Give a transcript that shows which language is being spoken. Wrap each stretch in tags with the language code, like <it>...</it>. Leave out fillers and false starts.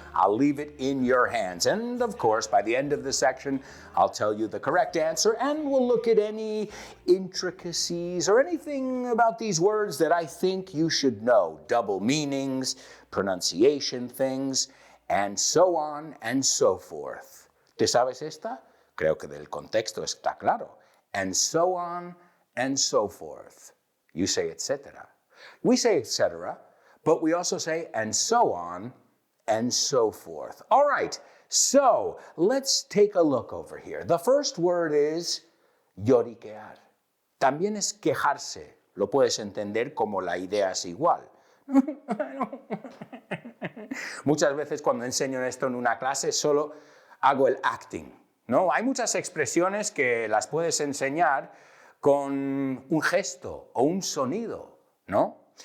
<en>I'll leave it in your hands. And of course, by the end of the section, I'll tell you the correct answer and we'll look at any intricacies or anything about these words that I think you should know. Double meanings, pronunciation things, and so on and so forth.</en> <es>¿Te sabes esta? Creo que del contexto está claro.</es> <en>And so on and so forth. You say etc. We say etc., but we also say and so on and so forth. All right, so let's take a look over here. The first word is lloriquear.</en> <es>También es quejarse. Lo puedes entender como la idea es igual. Muchas veces cuando enseño esto en una clase solo hago el acting, ¿no? Hay muchas expresiones que las puedes enseñar con un gesto o un sonido, ¿no?</es>